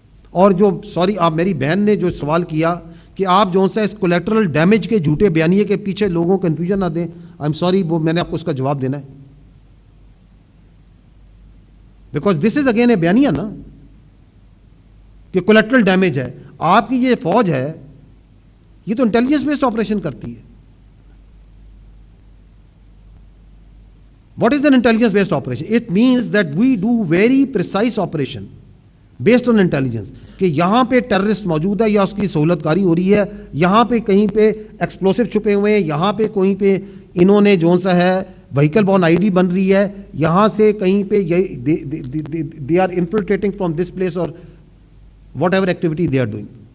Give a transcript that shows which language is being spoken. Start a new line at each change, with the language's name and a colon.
Urdu: اور جو آپ میری بہن نے جو سوال کیا کہ آپ جو سا اس کولیٹرل ڈیمیج کے جھوٹے بیانیے کے پیچھے لوگوں کو کنفیوژن نہ دیں,
English: I am sorry,
Urdu: وہ میں نے آپ کو اس کا جواب دینا ہے.
English: because this is again a
Urdu: بیانیہ نا کہ
English: Collateral damage ہے.
Urdu: آپ کی یہ فوج ہے, یہ تو انٹیلیجنس بیسڈ آپریشن کرتی ہے.
English: What is an intelligence based operation? It means that we do very precise operation based on intelligence.
Urdu: کہ یہاں پہ ٹیررسٹ موجود ہے یا اس کی سہولت کاری ہو رہی ہے, یہاں پہ کہیں پہ ایکسپلوسو چھپے ہوئے ہیں, یہاں پہ کہیں پہ انہوں نے جو سا ہے وہیکل بون آئی ڈی بن رہی ہے, یہاں سے کہیں پہ
English: they are infiltrating from this place or whatever activity they are doing.